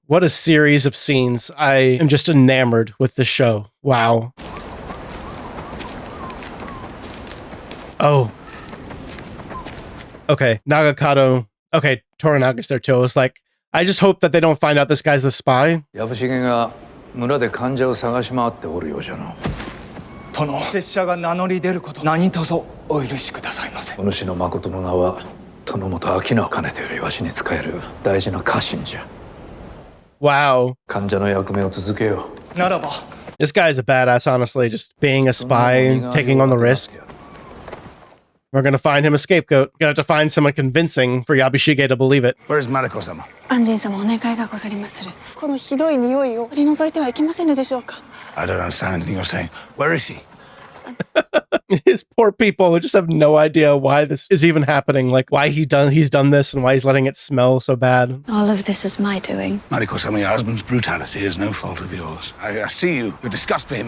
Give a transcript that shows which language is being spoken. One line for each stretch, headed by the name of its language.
English: What a series of scenes. I am just enamored with this show. Wow. Oh. Okay, Nagakado. Okay, Toranaga's there too. It's like, I just hope that they don't find out this guy's the spy.
Japanese: 村で患者を探し回っておるようじゃの。殿、拙者が名乗り出ること、何卒お許しくださいませ。お主の誠の名は殿本明直。かねてよりわしに仕える大事な家臣じゃ。
English: Wow.
Japanese: 患者の役目を続けよう。ならば。
English: This guy is a badass, honestly. Just being a spy, taking on the risk. We're gonna find him a scapegoat. Gonna have to find someone convincing for Yabishige to believe it. Where is Mariko-sama?
Japanese: 安仁様お願いがござりまする。このひどい匂いを取り除いてはいけませぬでしょうか。
English: I don't understand anything you're saying. Where is she? His poor people just have no idea why this is even happening. Like why he's done this and why he's letting it smell so bad. All of this is my doing. Mariko-sama, your husband's brutality is no fault of yours. I see you. You're disgust for him.